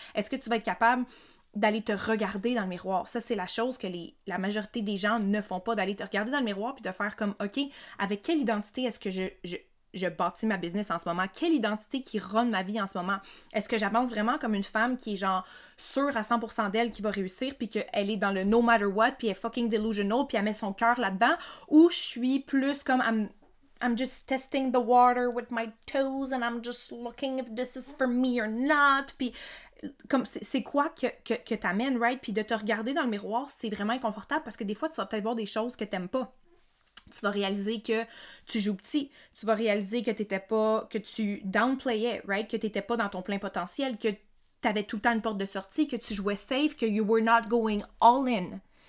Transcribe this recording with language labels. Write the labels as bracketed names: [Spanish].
[French] Est-ce que tu vas être capable d'aller te regarder dans le miroir? Ça, c'est la chose que la majorité des gens ne font pas, d'aller te regarder dans le miroir puis de faire comme, OK, avec quelle identité est-ce que je bâtis ma business en ce moment? Quelle identité qui run ma vie en ce moment? Est-ce que j'avance vraiment comme une femme qui est genre sûre à 100% d'elle qui va réussir puis qu'elle est dans le [English] no matter what [French] puis elle est fucking delusional puis elle met son cœur là-dedans? Ou je suis plus comme [English] I'm just testing the water with my toes and I'm just looking if this is for me or not. [French] Puis, comme, c'est quoi que t'amènes, right? Puis de te regarder dans le miroir, c'est vraiment inconfortable parce que des fois, tu vas peut-être voir des choses que t'aimes pas. Tu vas réaliser que tu joues petit. Tu vas réaliser que que tu downplayais, right? Que t'étais pas dans ton plein potentiel, que t'avais tout le temps une porte de sortie, que tu jouais safe, que [English] you were not going all in.